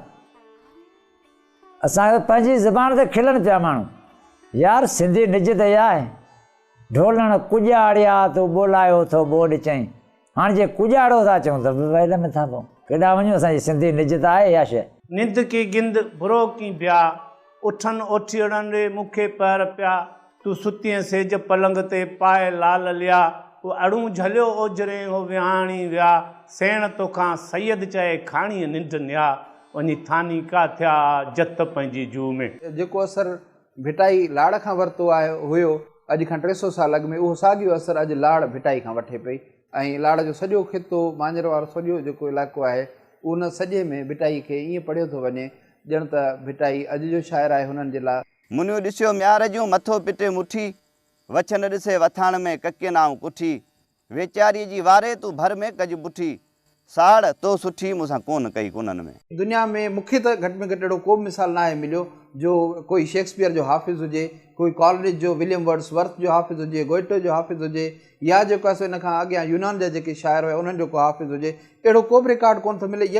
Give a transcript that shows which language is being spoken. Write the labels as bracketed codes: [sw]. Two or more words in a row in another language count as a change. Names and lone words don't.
[sd] असांखे पंहिंजी ज़बान ते खिलनि पिया माण्हू। यार सिंधी निज त इहा आहे ढोलण कुॼाड़िया तूं ॿोलायो थो ॿोॾ चई। हाणे जे कुॼाड़ो था चऊं त वैल में था पऊं। केॾा वञूं, असांजी सिंधी निजत आहे इहा शइ। निंद की गिंद बुरो की ब्या, उठन ओठियड़न रे मुखे पैर पिया, तू सुतीअ सेज पलंग ते पाए लाल लिया, वो अड़ू झलियो ओजरे हो विहाणी विया, सेण तोखां सैयद चए खाणी निंड निया, वञी थानी का थिया जत पंहिंजी जू में। जेको असरु भिटाई लाड़ खां वरितो आहे हुयो अॼु खां 300 साल अॻु में, उहो साॻियो असरु अॼु लाड़ भिटाई खां वठे पई। ऐं लाड़ जो सॼो खितो मांजर वारो सॼो जेको इलाइक़ो आहे उन सॼे में भिटाई खे ईअं पढ़ियो थो वञे ॼण त भिटाई अॼु जो शाइर आहे हुननि जे लाइ। मुनियो ॾिसियो म्यार जूं मथो पिटे मुठी, वछन ॾिसे वथाण में कके नाऊं कुठी, वेचारीअ जी वारे तूं भर में कज बुठी, साड़ तो सुठी मूंसां कोन कई कोन्हनि में। दुनिया में मूंखे त घटि में घटि अहिड़ो को बि मिसाल न आहे मिलियो जो कोई शेक्सपियर जो हाफ़िज़ हुजे, कोई कॉलरिज जो विलियम वर्ड्सवर्थ जो हाफ़िज़ हुजे, गोइटे जो हाफ़िज़ हुजे, या जेको आहे इन खां अॻियां यूनान जा जेके शाइर हुआ उन्हनि जो को हाफ़िज़ हुजे, अहिड़ो को बि रिकॉर्ड कोन थो मिले।